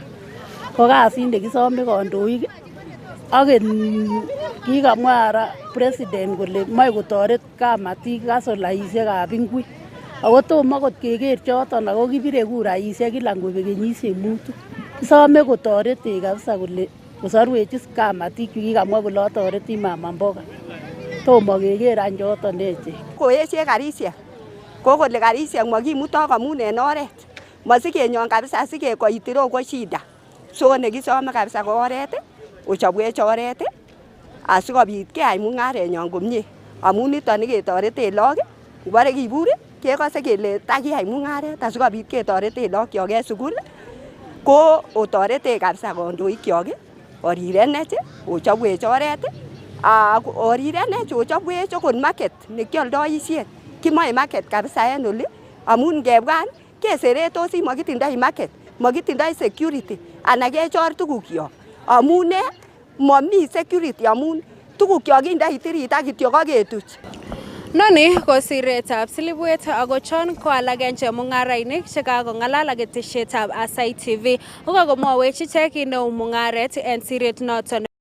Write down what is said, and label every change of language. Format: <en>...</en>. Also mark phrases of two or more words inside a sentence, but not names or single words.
<kln>Ko kasit nekisome kandoik ak kikamwa president kole moe kotoret kamatik gasolaisiekab ingwek. Ako tomo akot keker choton ako kibire kuraisiek kila ngobek kenyisiek 5. Kisome kotoretech kabisa kole kosorwech kamatik chu kikamwa kole atoreti</kln> <sw>mama mboga.</sw> <kln>Tomo keker any choton echek. Koeshe karisiek. Ko kole karisiek makimuto kamun en oret. Masikenyon kabisa sikekoit ireu ko shida. So nekisome kabisa ko oret ochobwech oret asikobit keyai mung'arenyon komie. Amun niton ketoreten lagok ngobore kibur kekose kele takiyai mung'aret asikobit ketoreten lagokyok en sugul ko otoretech kabisa kandoikyok orirenech ochobwech oret orirenech ochobwech okot market nekioldoisien. Kimoe market kabisa en oli amun ngebwan keseretosi mokitindoi market, mokitindoi security anan kechor tugukyok amun momi security amun tugukyok kindoi tirit ak kityo koketuch. Noni ko siretab Silibwet ako chon ko alak en chemung'arainik chekakong'alal ak ketesietab Aasai TV. Kokomwowech ichek kit neu mung'aret en siret noton.</kln>